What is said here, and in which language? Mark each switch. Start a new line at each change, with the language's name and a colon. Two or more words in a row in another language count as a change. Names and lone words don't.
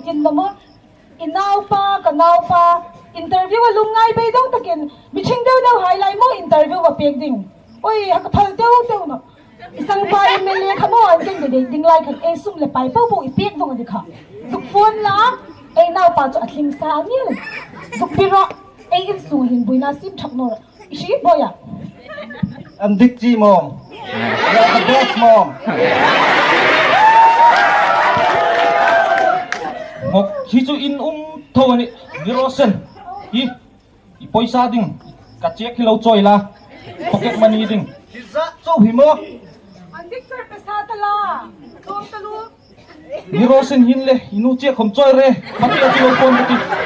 Thado Chin: itin namo inaw pa interview a lungai be dong takin miching daw highlight mo interview wa pek ding oi ha ka phal daw no isang pai mele khamo an ken de ding lai khan e sumle pai po bo ipek dong di kha duk phone la e naw pa chu atling sa ni duk pira e in su hin bui na sim thak no ishi boya
English: andik ji mom you're the best mom
Thado Chin: Mok hizu in thawani Virosen hi poisa ding ka check hilo choi la
English: pocket money
Thado Chin: ding kiza so himo andik sir pesa tala tom talu Virosen hin le inu che khom choi re mati ati lo pon ti